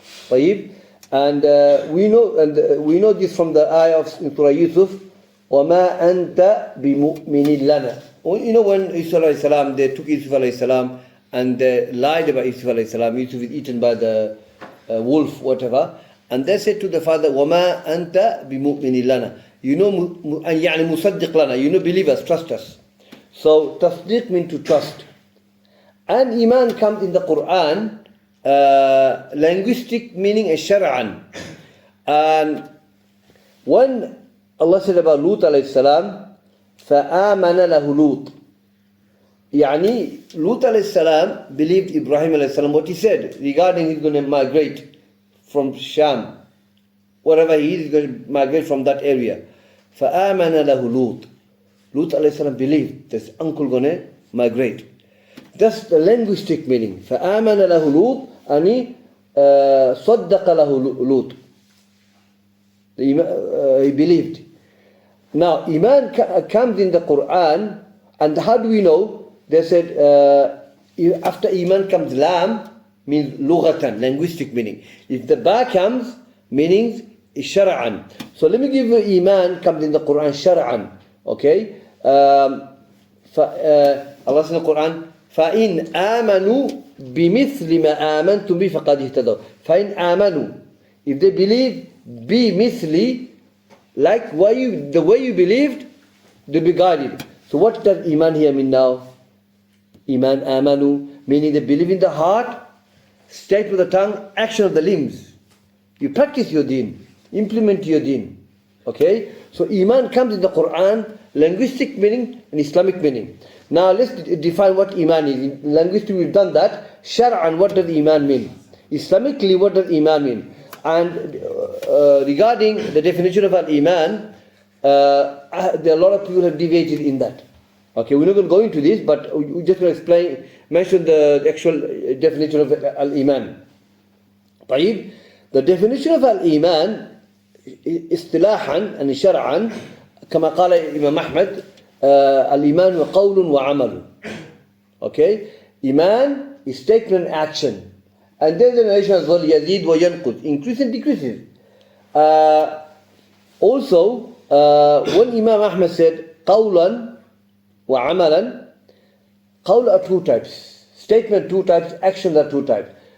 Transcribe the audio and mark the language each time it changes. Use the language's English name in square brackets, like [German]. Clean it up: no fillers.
[English] طيب. And we know this from the ayah of Surah Yusuf. [Arabic] وَمَا أَنْتَ بِمُؤْمِنٍ لَنَا. [English] You know when Yusuf alayhi salam, they took Yusuf alayhi salam and they lied about Yusuf alayhi salam. Yusuf is eaten by the wolf, whatever. And they said to the father, [Arabic] وَمَا أَنْتَ بِمُؤْمِنٍ لَنَا. [English] You know, [Arabic] يعني مُصَدِّقْ لَنَا. [English] You know, believe us, trust us. So, tasdiq means to trust. And Iman comes in the Quran, linguistic meaning is shar'an. And when Allah said about Lut alayhi salam, [Arabic] فَآمَنَ لَهُ لُوط. [English] Yani, Lut alayhi salam believed Ibrahim alayhi salam what he said regarding he's going to migrate from Sham. Wherever he is, he's going to migrate from that area. [Arabic] فَآمَنَ لَهُ لُوط. [English] Lut alayhi salam believed this uncle going to migrate. That's the linguistic meaning. [Arabic] فَآمَنَ لَهُ لُوط. Yani, صَدَّقَ لَهُ لُوط. [English] He believed. Now, Iman comes in the Quran, and how do we know? They said, after Iman comes Lam, means lughatan, linguistic meaning. If the Ba comes, meanings is shar'an. So let me give you Iman comes in the Quran shar'an. Okay? Allah says in the Quran, [Arabic] فَإِنْ آمَنُوا بِمِثْلِ مَا آمَنْتُمْ بِهِ فَقَدْ اهْتَدَوْا. فَإِنْ آمَنُوا. [English] If they believe, بِمِثْلِ, like the way you believed, they'll be guided. So what does Iman here mean now? Iman, amanu, meaning they believe in the heart, state with the tongue, action of the limbs. You practice your deen, implement your deen. Okay? So Iman comes in the Quran, linguistic meaning and Islamic meaning. Now let's define what Iman is. In linguistic we've done that. Shar'an, what does Iman mean? Islamically, what does Iman mean? And regarding the definition of al-Iman, there are a lot of people have deviated in that. Okay, we're not going to go into this, but we're just going to mention the actual definition of al-Iman. طيب, the definition of al-Iman [Arabic] اصطلاحا and شرعا كما قال Imam Ahmad الإيمان قول وعمل. [English] Okay, Iman is statement and action. And there's a narration as well, [Arabic] يزيد وينقص, [English] increase and decreases. Also, when Imam Ahmad said [Arabic] قولا وعملا, [English] قول are two types, statement two types, actions are two types.